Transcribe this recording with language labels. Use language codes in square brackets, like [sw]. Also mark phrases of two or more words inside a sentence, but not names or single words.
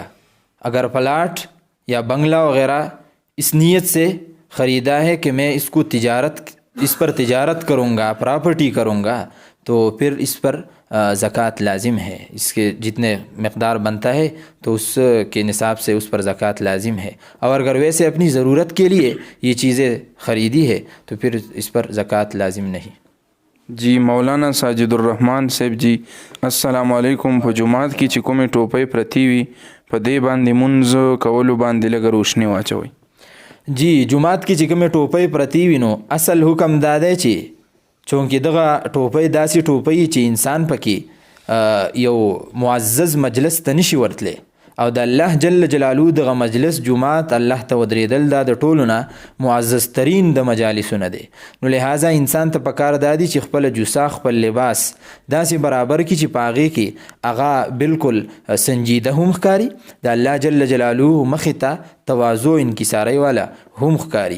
[ur] اگر پلاٹ یا بنگلہ وغیرہ اس نیت سے خریدا ہے کہ میں اس پر تجارت کروں گا، پراپرٹی کروں گا، تو پھر اس پر زکوٰۃ لازم ہے. اس کے جتنے مقدار بنتا ہے تو اس کے نصاب سے اس پر زکوٰۃ لازم ہے. اور اگر ویسے اپنی ضرورت کے لیے یہ چیزیں خریدی ہے تو پھر اس پر زکوٰۃ لازم نہیں. جی مولانا ساجد الرحمن صاحب جی السلام علیکم. [ps] په جمعات کې چې کومې ټوپۍ پرتی وي په دې باندې مونځ کولو باندې لږه روشني واچوئ. جی جمعات کې چې کومې ټوپۍ پرتی وي نو اصل حکم دا دی چې چونکې دغه ټوپۍ داسې ټوپۍ چې انسان پکې یو معزز مجلس ته نشي ورتلی، او د الله جل جلاله دغه مجلس جمعات الله ته ودرېدل دا د ټولو نه معزز ترین د مجالسو نه دی، نو لہذا انسان ته پکار دا دی چې خپل جوسا خپل لباس داسې برابر کړي چې په هغې کې هغه بالکل سنجیده هم ښکاري، د الله جل جلاله مخې ته تواضع انکسارۍ والا هم ښکاري.